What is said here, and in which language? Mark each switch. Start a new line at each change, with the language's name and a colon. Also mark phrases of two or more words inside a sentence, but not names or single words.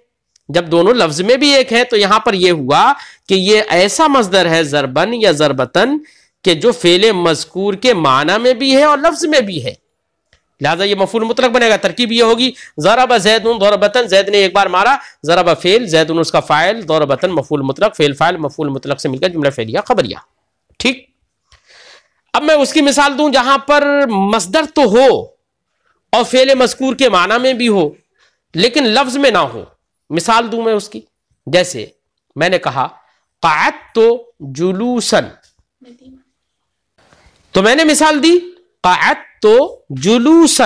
Urdu: جب دونوں لفظ میں بھی ایک ہیں تو یہاں پر یہ ہوا کہ یہ ایسا مصدر ہے ضربن یا ضربتن کہ جو فعل مذکور کے معنی میں بھی ہے اور لفظ میں بھی ہے، لہذا یہ مفعول مطلق بنے گا۔ ترکیب یہ ہوگی
Arabic: ضرب زید ضربتن،
Urdu: زید نے ایک بار مارا، ضرب فعل، زید اس کا فاعل، ضربتن مفعول مطلق، فعل فاعل مفعول مطلق سے مل کر جملہ فعلیہ خبریہ، ٹھیک۔ اب میں اس کی مثال دوں جہاں پر مصدر تو ہو اور فعل مذکور کے معنی میں بھی ہو لیکن لفظ میں نہ ہو. مثال دوں میں اس کی، جیسے میں نے کہا
Arabic: قعدت جلوسا،
Urdu: تو میں نے مثال دی
Arabic: قعدت جلوسا.